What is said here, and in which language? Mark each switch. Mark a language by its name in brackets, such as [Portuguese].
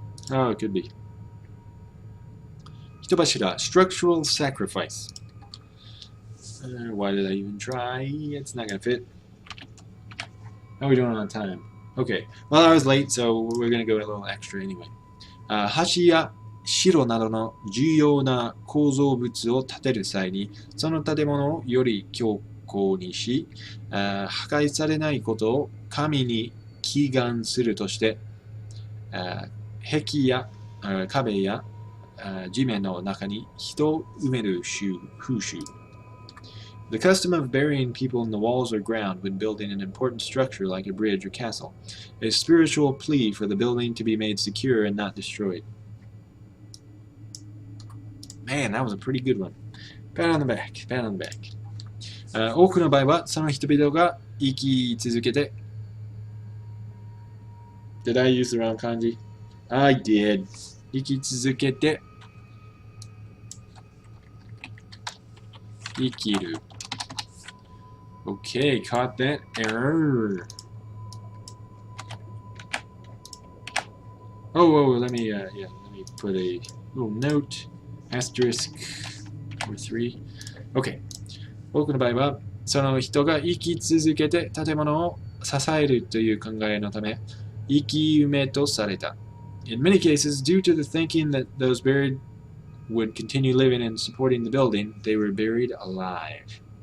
[English] Oh, it could be. Hitobashira, structural sacrifice. Why did I even try? It's not going to fit. How are we doing on time? Okay. Well, I was late, so we're going to go a little extra anyway. [Japanese] 橋や城などの重要な構造物を建てる際に、その建物をより強固にし、破壊されないことを神に祈願するとして、壁や壁や地面の中に人を埋める風習。 [English] The custom of burying people in the walls or ground when building an important structure like a bridge or castle, a spiritual plea for the building to be made secure and not destroyed. Man, that was a pretty good one. Pat on the back, pat on the back. [Japanese] 多くの場合はその人々が生き続けて [English] Did I use the wrong kanji? I did. [Japanese] 生き続けて生きる [English] Okay, caught that error. Oh, let me put a little note, asterisk, or 3. Okay. [Japanese] 多くの場合は、その人が生き続けて建物を支えるという考えのため、生き埋めとされた。 [English] In many cases, due to the thinking that those buried would continue living and supporting the building, they were buried alive.